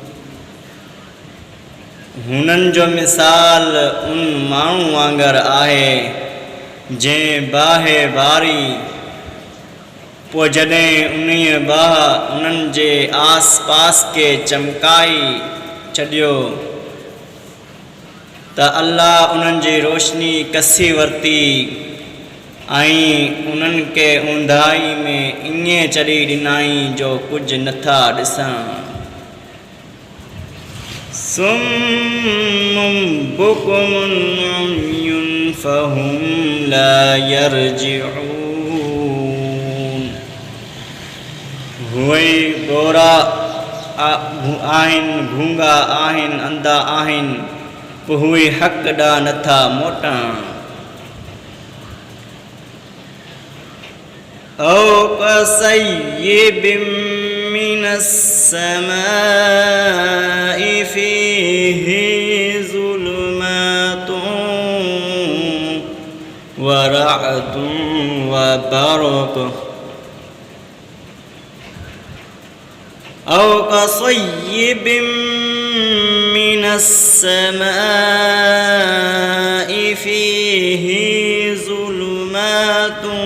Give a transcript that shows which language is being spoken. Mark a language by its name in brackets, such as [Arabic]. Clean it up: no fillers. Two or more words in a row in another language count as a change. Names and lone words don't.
[Sindhi] हुननि जो मिसाल उन माण्हू वांगुरु आहे जंहिं बाहि बारी, पोइ जॾहिं उन्हीअ बाह उन्हनि जे आस पास खे चमकाई छॾियो त अल्लाह उन्हनि जी रोशनी कसी वरिती ऐं उन्हनि खे ऊंधाई में ईअं चढ़ी ॾिनाई जो कुझु नथा ॾिसनि। [Arabic] صم بكم عمي فهم لا يرجعون. [Sindhi] हुए गोरा आहिनि, गूंगा आहिनि, अंधा आहिनि, पोइ उहे हक़ ॾांहुं नथा मोटनि। [Arabic] أو كصيب من السماء فيه ظلمات ورعد وبرق. أو كصيب من السماء فيه ظلمات